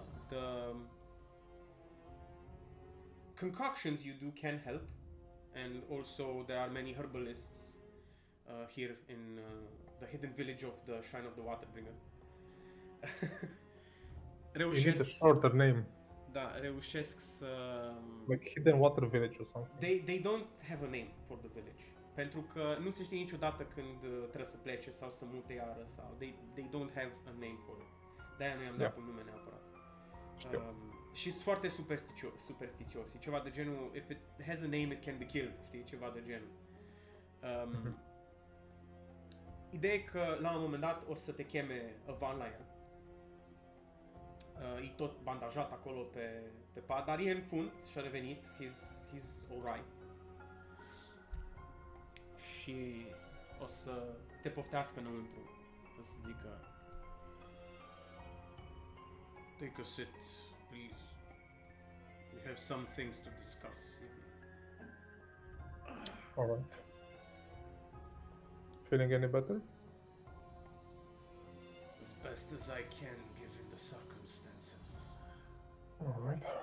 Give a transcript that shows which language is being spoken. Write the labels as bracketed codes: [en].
[en] The concoctions you do can help, and also there are many herbalists here in the hidden village of the Shrine of the Waterbringer. You need a shorter name, [ro] Da, reușesc să... [en] like Hidden Water Village or something. They don't have a name for the village. [ro] Pentru că nu se știe niciodată când trebuie să plece sau să mute iară sau... [en] They don't have a name for it. [ro] De-aia nu i-am dat un nume neapărat. Și sunt foarte supersticios. E ceva de genul, [en] if it has a name, it can be killed. [ro] Știi? Ceva de genul. Ideea e că la un moment dat o să te cheme Avan la el. E tot bandajat acolo pe pat, dar e în fund și a revenit. [en] He's alright. [ro] Și o să te poftească înăuntru. O să zică: [en] Take a sit, please. We have some things to discuss. Alright. Feeling any better? As best as I can, given the circumstances. Alright.